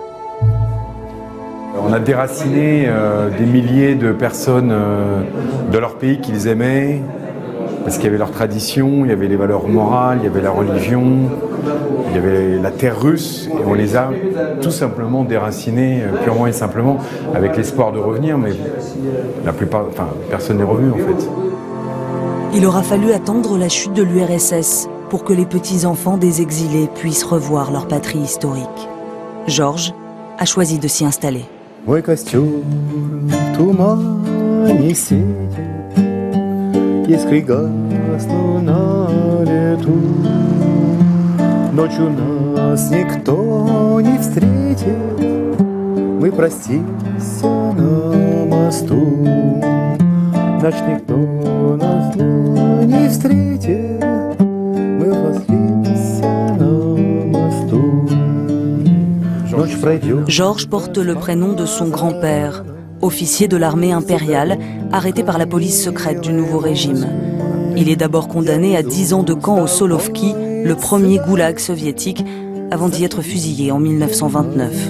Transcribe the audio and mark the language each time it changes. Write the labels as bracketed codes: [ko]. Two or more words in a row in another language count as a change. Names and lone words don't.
[fr] On a déraciné des milliers de personnes de leur pays qu'ils aimaient, parce qu'il y avait leur tradition, il y avait les valeurs morales, il y avait la religion, il y avait la terre russe, et on les a tout simplement déracinés, purement et simplement, avec l'espoir de revenir, mais la plupart, personne n'est revenu en fait. Il aura fallu attendre la chute de l'URSS pour que les petits-enfants des exilés puissent revoir leur patrie historique. Georges a choisi de s'y installer. [ru] Мой костер в тумане светит, искры гаснут на лету. Ночью нас никто не встретит, мы простимся на мосту. Ночь никто нас не встретит, мы простимся на мосту. [fr] Georges porte le prénom de son grand-père, officier de l'armée impériale, arrêté par la police secrète du nouveau régime. Il est d'abord condamné à 10 ans de camp au Solovki, le premier goulag soviétique, avant d'y être fusillé en 1929.